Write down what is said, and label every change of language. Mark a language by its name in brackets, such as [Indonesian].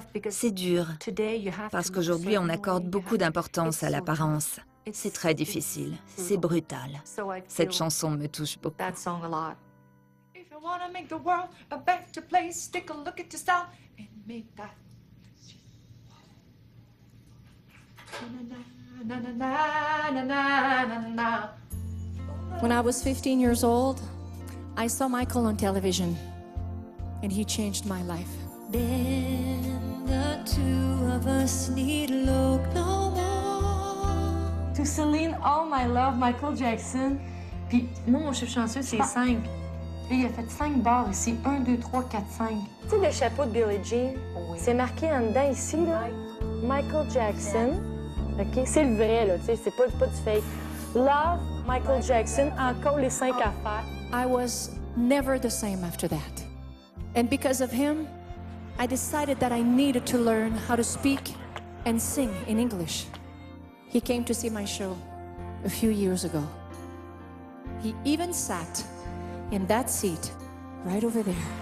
[French] C'est dur, parce qu'aujourd'hui on accorde beaucoup d'importance à l'apparence. C'est très difficile, c'est brutal. Cette chanson me touche beaucoup. [English] If you wanna make the world a better place, take a look at yourself and make that. Na, na, na, na, na, na, na. When I was 15 years old, I saw Michael on television, and he changed my life. Then the two of us need look no more. To Celine, all my love, Michael Jackson. [French] Puis moi, mon chef chanceux, c'est 5. Lui, il a fait 5 barres ici. 1, 2, 3, 4, 5. Tu sais, le chapeau de Billie Jean, c'est marqué en dedans ici, là. Michael Jackson. OK? C'est le vrai, là. Tu sais, c'est pas du fake. Love, Michael Jackson, encore les 5 affaires. [English] I was never the same after that. And because of him, I decided that I needed to learn how to speak and sing in English. He came to see my show a few years ago. He even sat in that seat right over there.